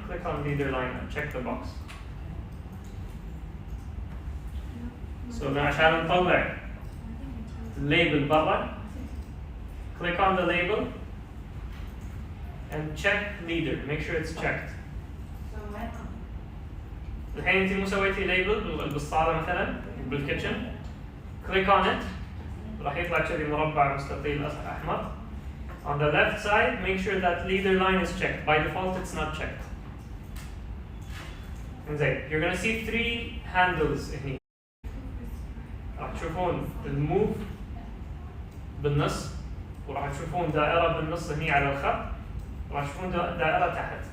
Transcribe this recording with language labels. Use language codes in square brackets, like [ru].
[en] Click on leader line and check the box. So now [ar] عشان نطلع [en] label [ar] برا, [en] click on the label and check leader. Make sure it's checked. [ar] الحين انت مو سويتي label بالصالة مثلا بالكيتشن, [en] click on it, [ar] راح يطلع كذي مربع مستطيل احمر. [en] On the left side, make sure that leader line is checked. By default, it's not checked. انزين, you're going to see 3 handles هني. [ar] راح تشوفون الموف بالنص, وراح تشوفون دائرة بالنص هني على الخط, وراح تشوفون دائرة تحت.